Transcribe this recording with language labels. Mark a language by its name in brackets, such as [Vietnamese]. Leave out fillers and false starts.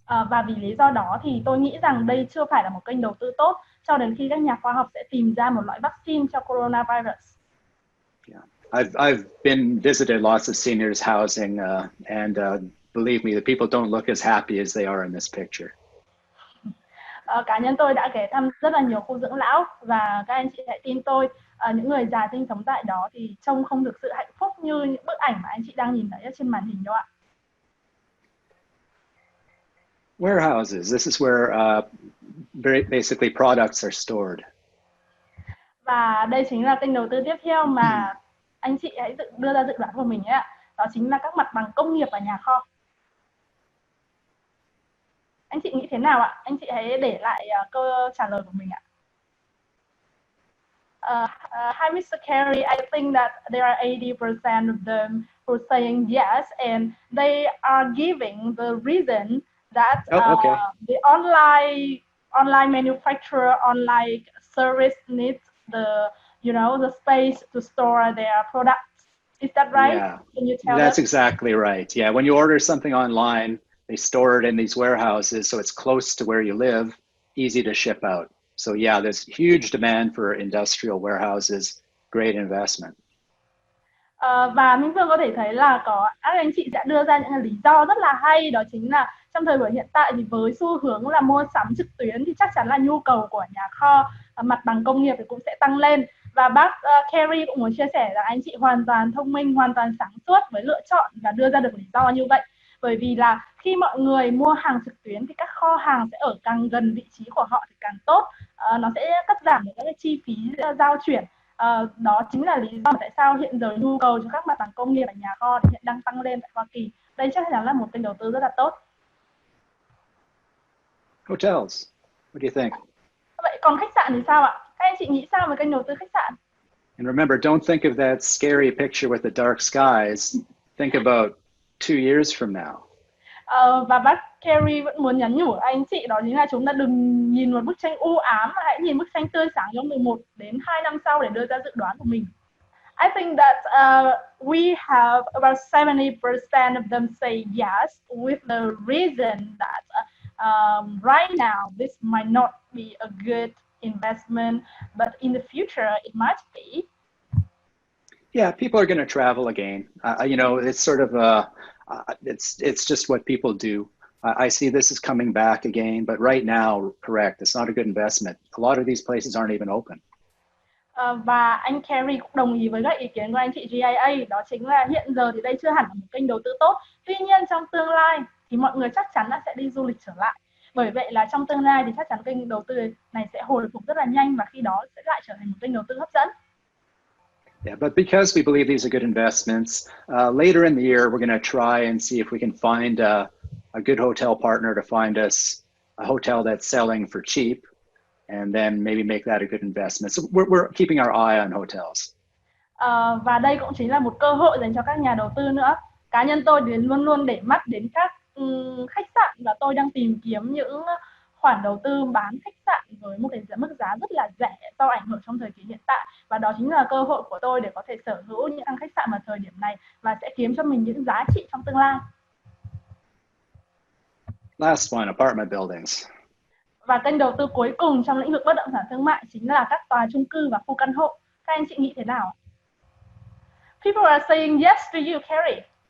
[Vietnamese] Và vì lý do đó thì tôi nghĩ rằng đây chưa phải là một kênh đầu tư tốt cho đến khi các nhà khoa học sẽ tìm ra một loại vaccine cho coronavirus. [English] Yeah. I've been visited lots of seniors housing, and believe me, the people don't look as happy as they are in this picture. [Vietnamese] Cá nhân tôi đã ghé thăm rất là nhiều khu dưỡng lão, và các anh chị hãy tin tôi, những người già sinh sống tại đó thì trông không được sự hạnh phúc như những bức ảnh mà anh chị đang nhìn thấy ở trên màn hình đâu ạ. [English] Warehouses. This is where very basically products are stored. [Vietnamese] Và đây chính là kênh đầu tư tiếp theo mà anh chị hãy đưa ra dự đoán của mình ạ. Đó chính là các mặt bằng công nghiệp và nhà kho. Anh chị nghĩ thế nào ạ? Anh chị hãy để lại câu trả lời của mình ạ. [English] Hi Mr. Kerry, I think that there are 80% of them who are saying yes, and they are giving the reason that okay. The online manufacturer, online service needs the space to store their products. Is that right? Yeah, Can you tell that's us? exactly right. Yeah, when you order something online, they store it in these warehouses, so it's close to where you live, easy to ship out. So yeah, there's huge demand for industrial warehouses. Great investment. [Vietnamese] Và Minh Phương có thể thấy là các anh chị đã đưa ra những lý do rất là hay, đó chính là trong thời buổi hiện tại thì với xu hướng là mua sắm trực tuyến thì chắc chắn là nhu cầu của nhà kho, mặt bằng công nghiệp thì cũng sẽ tăng lên. Và bác Kerry cũng muốn chia sẻ là anh chị hoàn toàn thông minh, hoàn toàn sáng suốt với lựa chọn và đưa ra được lý do như vậy. Bởi vì là khi mọi người mua hàng trực tuyến thì các kho hàng sẽ ở càng gần vị trí của họ thì càng tốt. Nó sẽ cắt giảm được các cái chi phí giao chuyển. Đó chính là lý do tại sao hiện giờ nhu cầu cho các mặt bằng công nghiệp và nhà kho thì hiện đang tăng lên tại Hoa Kỳ. Đây chắc chắn là một kênh đầu tư rất là tốt. [English] Hotels, what do you think? [Vietnamese] Vậy còn khách sạn thì sao ạ? Các anh chị nghĩ sao về kênh đầu tư khách sạn? [English] And remember, don't think of that scary picture with the dark skies. Think about 2 years from now. [Vietnamese] Và bác Kerry vẫn muốn nhắn nhủ anh chị, đó chính là chúng ta đừng nhìn một bức tranh u ám, mà hãy nhìn bức tranh tươi sáng trong 11 đến 2 năm sau để đưa ra dự đoán của mình. [English] I think that we have about 70% of them say yes, with the reason that right now this might not be a good investment, but in the future it might be. Yeah, people are going to travel again. It's sort of it's just what people do. I see this is coming back again, but right now, correct, it's not a good investment. A lot of these places aren't even open. [Vietnamese] Và anh Kerry cũng đồng ý với các ý kiến của anh chị GIA, đó chính là hiện giờ thì đây chưa hẳn là một kênh đầu tư tốt. Tuy nhiên trong tương lai thì mọi người chắc chắn là sẽ đi du lịch trở lại. Bởi vậy là trong tương lai thì chắc chắn kênh đầu tư này sẽ hồi phục rất là nhanh, và khi đó sẽ lại trở thành một kênh đầu tư hấp dẫn. [English] Yeah, but because we believe these are good investments, later in the year, we're going to try and see if we can find a good hotel partner to find us a hotel that's selling for cheap, and then maybe make that a good investment. So we're keeping our eye on hotels. [Vietnamese] Và đây cũng chính là một cơ hội dành cho các nhà đầu tư nữa. Cá nhân tôi thì luôn luôn để mắt đến các khách sạn, và tôi đang tìm kiếm những khoản đầu tư bán khách sạn với một cái mức giá rất là rẻ do ảnh hưởng trong thời kỳ hiện tại, và đó chính là cơ hội của tôi để có thể sở hữu những khách sạn vào thời điểm này và sẽ kiếm cho mình những giá trị trong tương lai. [English] Last one, apartment buildings. [Vietnamese] Và kênh đầu tư cuối cùng trong lĩnh vực bất động sản thương mại chính là các tòa chung cư và khu căn hộ. Các anh chị nghĩ thế nào? [English] People are saying yes to you, Kerry.